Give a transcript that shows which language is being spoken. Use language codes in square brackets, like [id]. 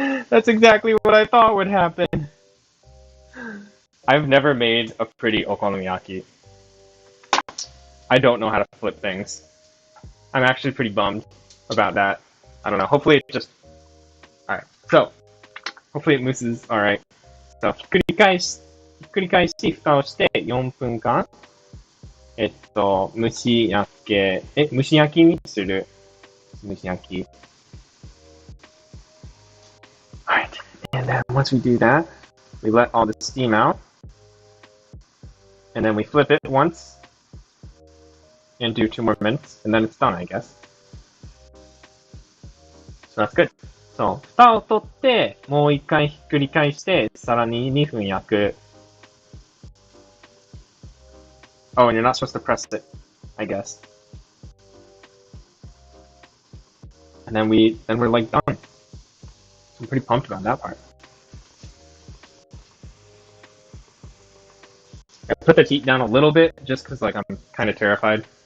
[en] That's exactly what I thought would happen. I've never made a pretty okonomiyaki. I don't know how to flip things. I'm actually pretty bummed about that. I don't know. Hopefully it just... Alright. So, hopefully it mooses alright. [ja] So, ひっくり返し、蓋をして4分間。蒸し焼きにする。蒸し焼き。 [en] Alright. And then once we do that, we let all the steam out. And then we flip it once. And do 2 more minutes. And then it's done, I guess. So that's good. そう。 [ja] 蓋を取って、もう一回ひっくり返して、さらに2分焼く。 [en] Oh, and you're not supposed to press it, I guess. And then we're like done. I'm pretty pumped about that part. I put the heat down a little bit just because like I'm kind of terrified.